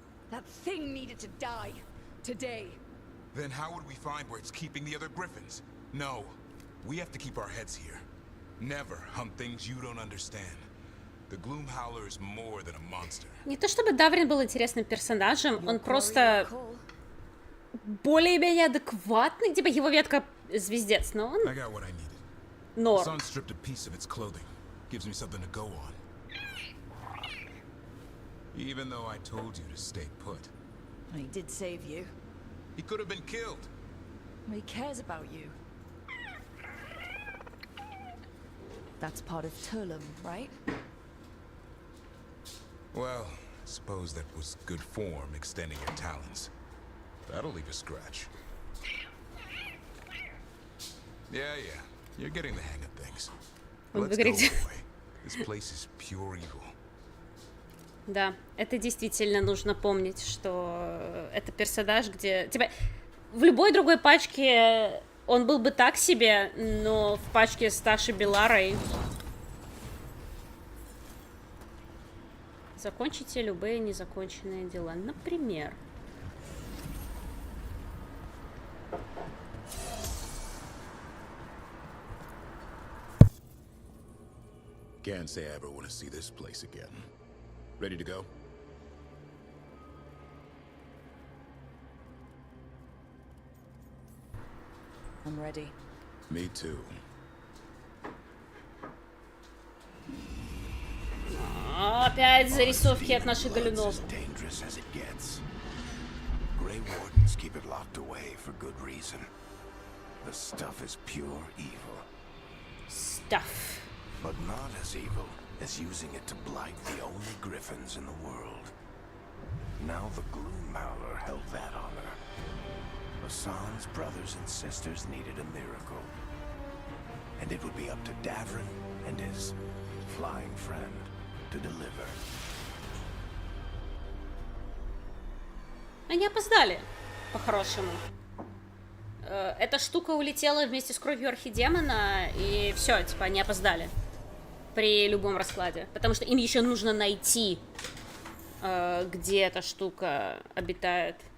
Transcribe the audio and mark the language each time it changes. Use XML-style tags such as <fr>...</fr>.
<en>That thing needed to die. Today. Then how would we find where it's keeping the other griffins? No. We have to keep our heads here. Never hunt things you don't understand. The Gloom Howler is more than a monster.</en> <ru>Не то чтобы Даврин был интересным персонажем, он просто более-менее адекватный, типа его ветка звездец, но он норм.</ru> <en>Sun stripped a piece of its clothing. Gives me something to go on. Even though I told you to stay put. He did save you. He could have been killed. He cares about you. That's part of Tulum, right? Well, I suppose that was good form, extending your talons. That'll leave a scratch. Yeah. You're getting the hang of things. Let's go away. This place is pure evil.</en> <ru>Да, это действительно нужно помнить, что это персонаж, где... Типа, в любой другой пачке Он был бы так себе, но в пачке с Ташей Беларой. Закончите любые незаконченные дела. Например.</ru> <en>Can't say I ever want to see this place again. Ready to go? I'm ready. Me too.</en> <ru>Опять зарисовки от наших галюнов.</ru> <en>Dangerous as it gets. Grey Wardens keep it locked away for good reason. The stuff is pure evil. Stuff. But not as evil as using it to blight the only griffins in the world. Now the Gloom Howler held that honor. Hassan's brothers and sisters needed a miracle. And it would be up to Davrin and his flying friend to deliver.</en> <ru>Они опоздали, по-хорошему. Эта штука улетела вместе с кровью архидемона, и все, типа, они опоздали. При любом раскладе. Потому что им еще нужно найти, где эта штука обитает.</ru>